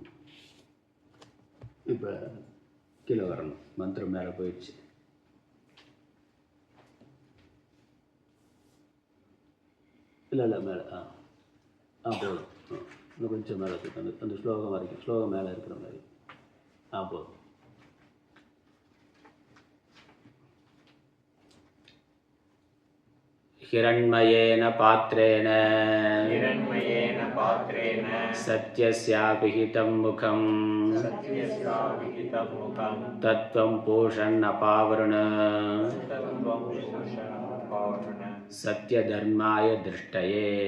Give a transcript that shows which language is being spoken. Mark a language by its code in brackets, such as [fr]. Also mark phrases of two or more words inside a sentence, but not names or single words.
[ta] இப்போ கீழே வரணும், மந்திரம் மேலே போயிடுச்சு. இல்லை மேலே போதும். இன்னும் கொஞ்சம் மேலே அந்த ஸ்லோகம் வரைக்கும், ஸ்லோகம் மேலே இருக்கிற மாதிரி போதும். [sa] हिरण्मयेन पात्रेण सत्यस्याभिहितं मुखं तत्त्वं पूषन् अपावृण सत्यधर्माय दृष्टये